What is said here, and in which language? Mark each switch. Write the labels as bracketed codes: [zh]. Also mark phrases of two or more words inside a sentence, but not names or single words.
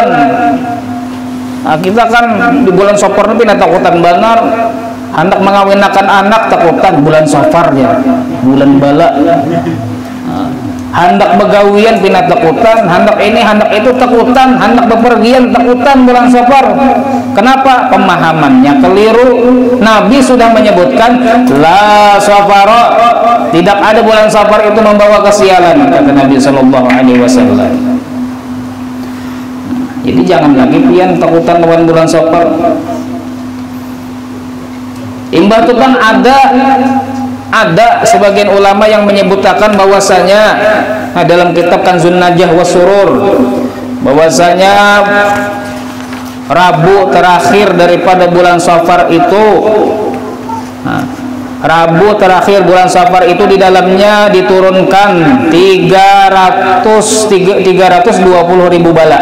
[id] Nah, kita kan di bulan safar ini takutan benar, hendak mengawinkan anak takutan bulan safar ya, bulan bala. Hendak begawian pinat takutan, hendak ini hendak itu takutan, hendak bepergian takutan bulan safar. Kenapa? Pemahamannya keliru. Nabi sudah menyebutkan [ar] لا صفر, [id] tidak ada bulan safar itu membawa kesialan, kata Nabi [ar] صلى الله عليه وسلم. [id] Jadi jangan lagi pian takutan lawan bulan safar. Imbah itu kan ada sebagian ulama yang menyebutkan bahwasanya dalam kitab Kanzun Najah wa Surur, bahwasanya Rabu terakhir daripada bulan Safar itu, Rabu terakhir bulan Safar itu di dalamnya diturunkan 320.000 bala.